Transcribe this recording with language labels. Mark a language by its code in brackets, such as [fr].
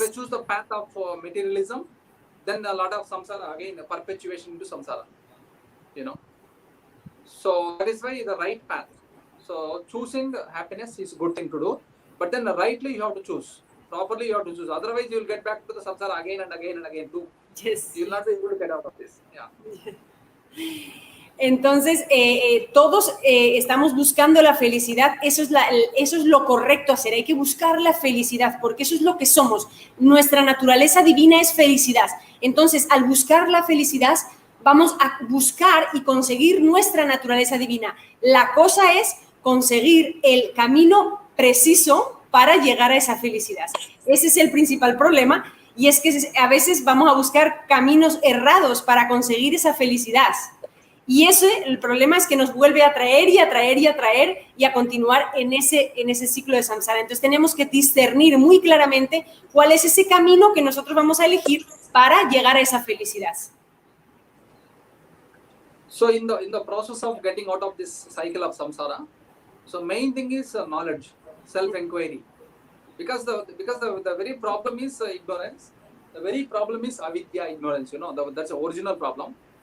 [en] If you choose the path of materialism, then a lot of samsara, again, perpetuation into samsara. You know. So that is why the right path. So choosing happiness is a good thing to do, but then rightly you have to choose. Properly you have to choose. Otherwise you will get back to the samsara again and again and again too. Yes. You will not be able to get out of this. Yeah. [es] Entonces, todos estamos buscando la felicidad. Eso es lo correcto hacer. Hay que buscar la felicidad porque eso es lo que somos. Nuestra naturaleza divina es felicidad. Entonces, al buscar la felicidad, vamos a buscar y conseguir nuestra naturaleza divina. La cosa es conseguir el camino preciso para llegar a esa felicidad. Ese es el principal problema, y es que a veces vamos a buscar caminos errados para conseguir esa felicidad. Y el problema es que nos vuelve a atraer y atraer y atraer y a continuar en ese ciclo de samsara. Entonces tenemos que discernir muy claramente cuál es ese camino que nosotros vamos a elegir para llegar a esa felicidad. [en] So in the process of getting out of this cycle of samsara, so main thing is knowledge, self-inquiry, because the very problem is ignorance. The very problem is avidya, ignorance. You know, that's the original problem.